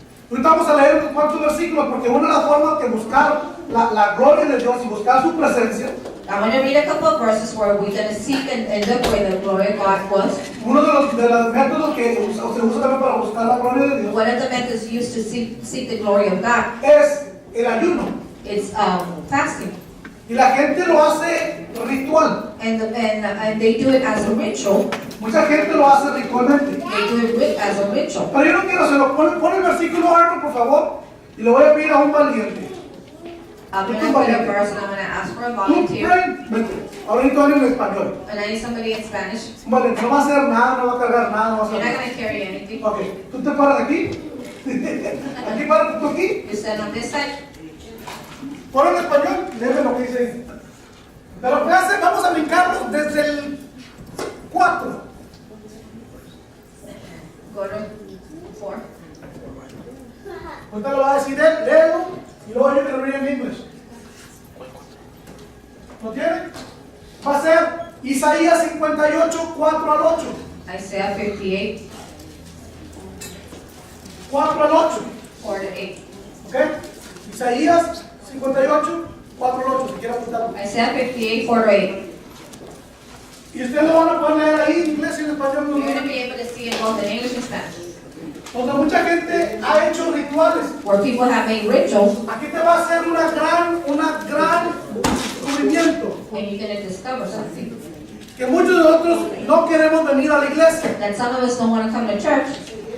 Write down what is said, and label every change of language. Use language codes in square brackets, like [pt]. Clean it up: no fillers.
[es] Ahorita vamos a leer unos cuantos versículos porque una de las formas de buscar la gloria de Dios y buscar su presencia, [en] I'm going to read a couple of verses where we're going to seek and look where the glory of God was. [es] uno de los métodos que se usa también para buscar la gloria de Dios [en] One of the methods used to seek the glory of God [es] es el ayuno. [en] is fasting. [es] Y la gente lo hace ritual. [en] And they do it as a ritual. [es] Mucha gente lo hace ritualmente. [en] They do it as a ritual. [es] Pero yo no quiero hacerlo. Pon el versículo alto, por favor. Y le voy a pedir a un valiente. [en] I'm going to put a verse and I'm going to ask for a [es] Tú, [en] volunteer. [es] vente. Ahorita hablo en español. [en] And I need somebody in Spanish. [es] Un valiente. No va a hacer nada, no va a cargar nada, no va a [en] You're [es] hacer nada. [en] going to carry anything. [es] Ok. Tú te paras aquí. Aquí párate tú aquí. [en] You stand on this side. [es] Pon en español. Léeme lo que dice ahí. Pero vamos a brincarnos desde el 4. [en] Go to 4. [es] Ahorita lo va a decir él, léelo, y luego yo te lo read en inglés. ¿Lo tiene? Va a ser Isaías 58, 4 al 8. [en] Isaiah 58, [es] 4 al 8. [en] 4 to 8. [es] ¿Ok? Isaías 58, 4 al 8, si quiere apuntarlo. [en] Isaiah 58, 4 to 8. [es] Y ustedes lo van a poder leer ahí en inglés y en español. [en] You're going to be able to see it both in English and Spanish. [es] Donde mucha gente ha hecho rituales. [en] Where people have made rituals, [es] Aquí te va a hacer una gran descubrimiento. [en] and you're going to discover something. [es] Que muchos de nosotros no queremos venir a la iglesia. [en] That some of us don't want to come to church.